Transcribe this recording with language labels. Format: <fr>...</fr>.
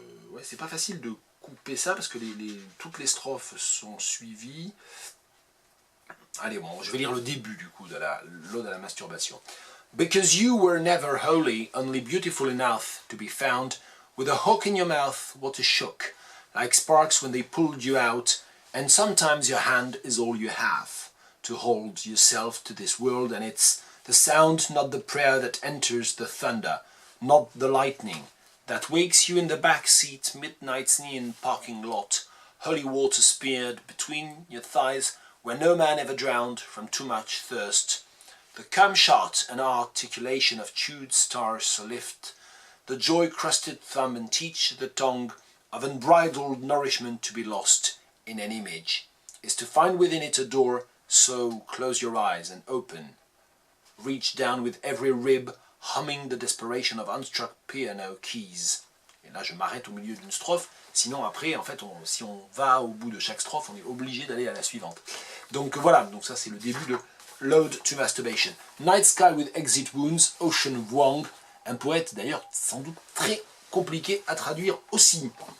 <fr>Ouais, c'est pas facile de couper ça parce que toutes les strophes sont suivies. Allez, bon, je vais lire le début du coup de l'Ode à la masturbation.</fr> <en>Because you were never wholly, only beautiful enough to be found, with a hook in your mouth, what a shock, like sparks when they pulled you out, and sometimes your hand is all you have, to hold yourself to this world, and it's the sound, not the prayer, that enters the thunder, not the lightning, that wakes you in the back seat, midnight's neon parking lot, holy water speared between your thighs, where no man ever drowned from too much thirst. The cum shot and articulation of chewed stars so lift, the joy-crusted thumb and teach the tongue of unbridled nourishment to be lost in an image, is to find within it a door, so close your eyes and open. Reach down with every rib, humming the desperation of unstruck piano keys.</en> <fr>Et là, je m'arrête au milieu d'une strophe, sinon après, en fait, si on va au bout de chaque strophe, on est obligé d'aller à la suivante. Donc voilà, donc ça c'est le début de l'Ode to Masturbation. Night Sky with Exit Wounds, Ocean Vuong, un poète d'ailleurs sans doute très compliqué à traduire aussi.</fr>